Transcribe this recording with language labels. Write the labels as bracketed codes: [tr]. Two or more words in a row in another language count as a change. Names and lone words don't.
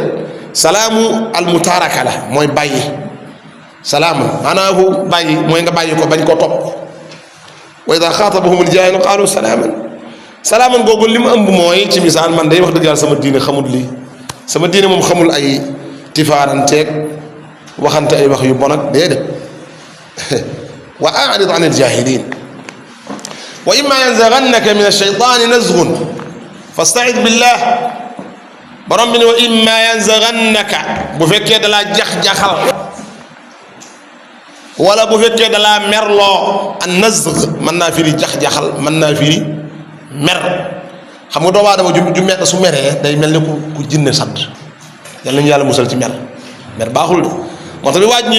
[ar] سلام المتاركة [wo] la mooy bàyyi salaamun maanaam bàyyi mooy nga bàyyi ko bañ koo topp [ar] وإذا خاطبهم الجاهلون قالوا سلاما [wo] googu li mu ëmb mooy ci misaal man day wax dëgg yàlla sama diine xamul lii sama diine moom xamul ay tifaaranteeg waxante ay wax yu bon ak déedéet [ar] وأعرض عن الجاهلين وإما ينزغنك من الشيطان نزغ فاستعذ بالله [wo] borom bi ne [ar] وإما ينزغنك [wo] bu fekkee dalaa jax-jaxal wala bu fekkee dalaa merloo an nazg mën naa firi jax-jaxal mën naa firi mer xam nga doomu aadama ju mer su meree day mel ni ku jinne sadd yàlla nañu yàlla musal ci mer baaxul de moo tax bi waaj ñëwee